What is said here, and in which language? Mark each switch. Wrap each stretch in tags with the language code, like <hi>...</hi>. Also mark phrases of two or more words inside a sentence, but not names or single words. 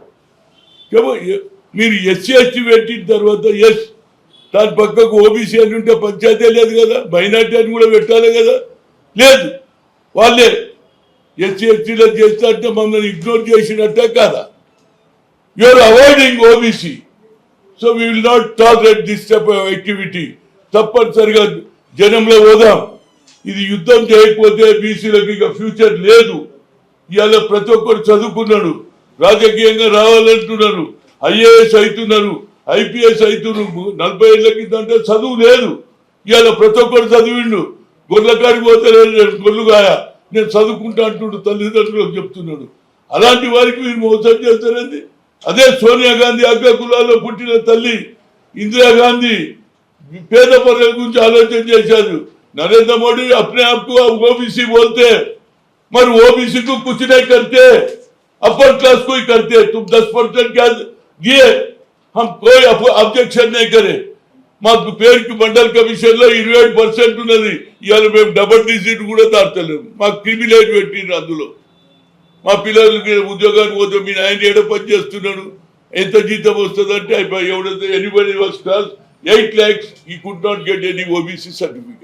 <te>మీరు ఎస్సీ పెట్టిన తర్వాత దాని పక్కకు ఓబీసీ అని ఉంటే పంచాయతీ లేదు కదా, మైనార్టీ అని కూడా పెట్టాలి కదా. లేదు, వాళ్ళే ఎస్సీలో చేస్తారంటే మమ్మల్ని ఇగ్నోర్ చేసినట్టే కాదా?</te> <en>you are avoiding OBC. So we will not tolerate this type of activity.</en> <te>తప్పనిసరిగా జనంలో పోదాం. ఇది యుద్ధం చేయకపోతే బీసీలకు ఇక ఫ్యూచర్ లేదు. ఇవాళ ప్రతి ఒక్కరు చదువుకున్నాడు, రాజకీయంగా రావాలంటున్నారు, ఐఏఎస్ అవుతున్నారు, ఐపీఎస్ అవుతున్నారు. 40 ఏళ్ళ కిందంటే చదువు లేదు. ఇవాళ ప్రతి ఒక్కరు చదివిండు. గొర్రెల కాడికి పోతే గొర్రెలుగాయ నేను చదువుకుంటా అంటుండు, తల్లిదండ్రులకు చెప్తున్నాడు. అలాంటి వారికి మీరు మోసం చేస్తారండి. అదే సోనియా గాంధీ అగ్ర కులాల్లో పుట్టిన తల్లి ఇందిరాగాంధీ పేద ప్రజల గురించి ఆలోచన చేశారు.</te> <hi>नरेंद्र मोदी अपने आप को ओबीसी बोलते, मगर ओबीसी को कुछ नहीं करते,</hi> <en>upper class</en> <hi>को ही करते। तुम 10% क्या दिए, हम कोई ऑब्जेक्शन नहीं करे.</hi> <te>మా పేరుకి మండల్ కమిషన్ లో 27% ఉన్నది. ఇవాళ మేము</te> <en>double digit</en> <te>కూడా దాటలేము. మాకు క్రిమిలేట్ పెట్టిండ్రు. అందులో మా పిల్లలకి ఉద్యోగానికి పోతే మీ ఆయన ఏడ పని చేస్తున్నాడు, ఎంత జీతం వస్తుందంటే ఎవడైతే</te> <en>anybody was class 8 lakhs he could not get any OBC certificate.</en>